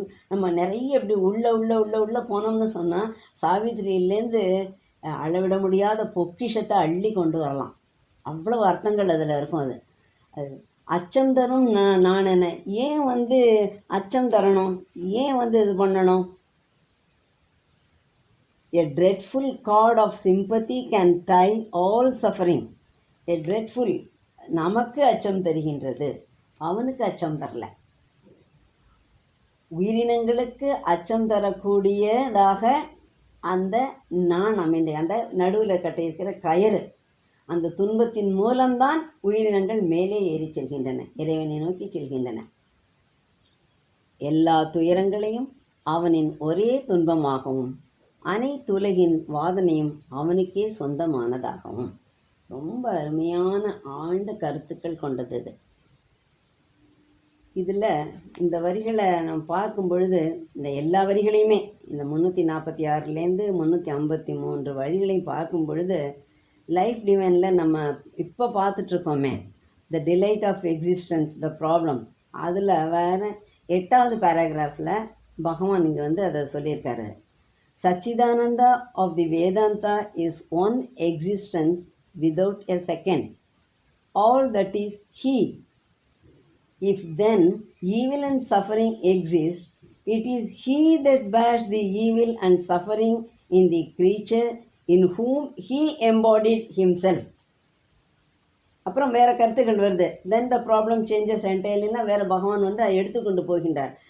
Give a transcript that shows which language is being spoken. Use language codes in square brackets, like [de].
[ta] நம்ம நிறைய இப்படி உள்ள போனோம்னு சொன்னால் சாவித்திரியிலேருந்து அளவிட முடியாத பொக்கிஷத்தை அள்ளி கொண்டு வரலாம். அவ்வளவு அர்த்தங்கள் அதில் இருக்கும். அது அச்சம் தரும் நான் என்ன, ஏன் வந்து அச்சம் தரணும், ஏன் வந்து இது பண்ணணும்? [en] A dreadful cord of sympathy can tie all suffering. A dreadful, [ta] நமக்கு அச்சம் தருகின்றது, அவனுக்கு அச்சம் தரல. உயிரினங்களுக்கு அச்சம் தரக்கூடியதாக அந்த நான் அமைந்த அந்த நடுவில் கட்டியிருக்கிற கயிறு, அந்த துன்பத்தின் மூலம்தான் உயிரினங்கள் மேலே ஏறி செல்கின்றன, இறைவனை நோக்கி செல்கின்றன. எல்லா துயரங்களையும் அவனின் ஒரே துன்பமாகவும் அனைத்துலகின் வாதனையும் அவனுக்கே சொந்தமானதாகவும். ரொம்ப அருமையான ஆழ்ந்த கருத்துக்கள் கொண்டது இது. இதில் இந்த வரிகளை நம்ம பார்க்கும் பொழுது, இந்த எல்லா வரிகளையுமே, இந்த 346லேருந்து 353 வரிகளையும் பார்க்கும் பொழுது, லைஃப் டிவைனில் நம்ம இப்போ பார்த்துட்ருக்கோமே, த delight of existence, the problem, அதில் வேறு 8வது பேராகிராஃபில் பகவான் இங்கே வந்து அதை சொல்லியிருக்காரு. [en] Sachidananda of the Vedanta is one existence without a second. All that is He. If then evil and suffering exist, it is He that bears the evil and suffering in the creature in whom He embodied Himself. [ta] அப்புறம் வேறு கருத்துக்கள் வருது. [en] then the problem changes என்டையர்லினா [ta] வேறு பகவான் வந்து அதை எடுத்துக்கொண்டு போகின்றார்.